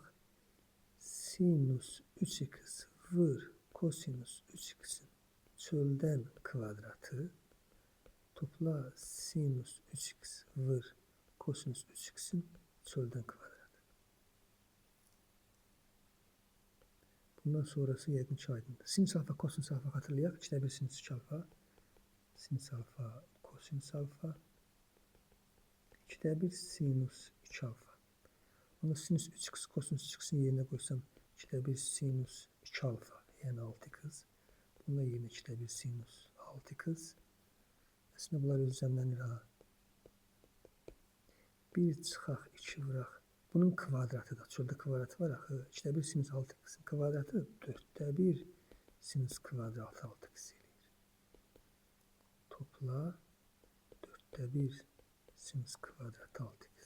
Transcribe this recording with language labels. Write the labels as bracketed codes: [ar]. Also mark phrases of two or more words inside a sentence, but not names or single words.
[az] Sinüs 3x vur kosinüs 3x'in çöldən kvadratı topla sinüs 3x vur kosinüs 3x'in çöldən kvadratı. Bundan sonrası yəqin ki aydındır. Sinüs alfa, kosinüs alfa hatırlayaq. 2'də 1 sinüs 2 alfa. Sinüs alfa, kosinüs alfa. 2'də 1 sinüs 2 alfa. [tr] Onu sinüs 3x kosinüs 3x'in yerine koysam 2'də 1 sinüs 2 alfa yani 6x. Bununla yerine 2'də 1 sinüs 6x. Aslında bunlar özlemlenir ha. [az] 1 çıxaq 2 vuraq. Bunun kvadratı da. Çöldə kvadratı var axı. 2'də 1 sinüs 6x'in kvadratı 4'də 1 sinüs kvadratı 6x eləyir. Topla 4'də 1 sinüs kvadratı 6x.